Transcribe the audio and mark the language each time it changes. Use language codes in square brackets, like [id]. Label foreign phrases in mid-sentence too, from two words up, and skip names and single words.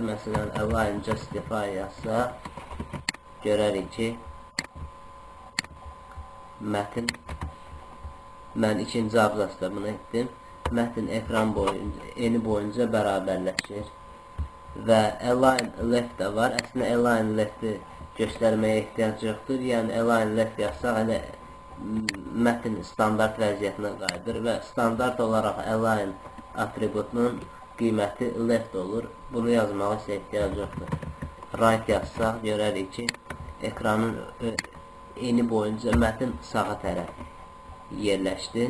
[az] Məsələn, [en] align justify [az] yazsa, görərik ki, mətn, mən ikinci abzasda bunu etdim. Mətn ekran boyunca, eni boyunca bərabərləşir. Və [en] align left [az] də var. Əslində [en] align left- [az] i göstərməyə ehtiyac yoxdur. Yəni [en] align left [az] yazsaq, elə mətn standart vəziyyətinə qayıdır və standart olaraq align atributunun qiyməti left olur. Bunu yazmağa isə ehtiyac yoxdur. Right yazsaq, görərik ki, ekranın eni boyunca mətn sağa tərəf yerləşdi.